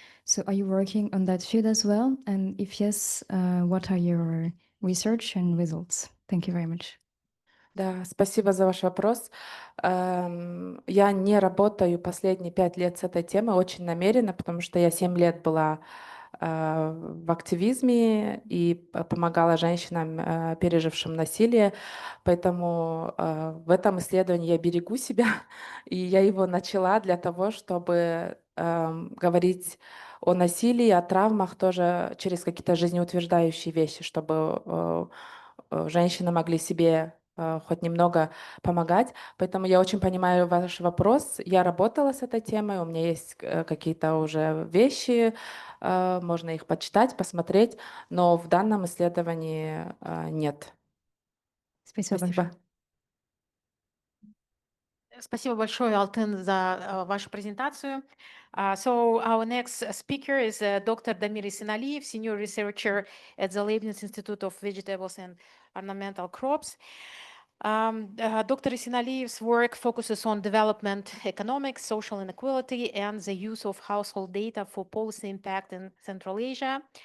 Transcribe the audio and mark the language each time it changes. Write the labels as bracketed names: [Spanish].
[English] So are you working on that field as well? And if yes, what are your research and results? Thank you very much. [Russian] Да, спасибо за ваш вопрос. Я не работаю последние 5 лет с этой темой очень намеренно, потому что я 7 лет была в активизме и помогала женщинам, пережившим насилие. Поэтому в этом исследовании я берегу себя, и я его начала для того, чтобы говорить о насилии, о травмах тоже через какие-то жизнеутверждающие вещи, чтобы женщины могли себе хоть немного помогать. Поэтому я очень понимаю ваш вопрос. Я работала с этой темой, у меня есть какие-то уже вещи, можно их почитать, посмотреть, но в данном исследовании нет. Спасибо. Спасибо большое, Алтын, за вашу презентацию. [English] So our next speaker is Dr. Damiris Inaliyev, Senior Researcher at the Leibniz Institute of Vegetables and Ornamental Crops. Dr. Inaliyev's work focuses on development economics, social inequality, and the use of household data for policy impact in Central Asia.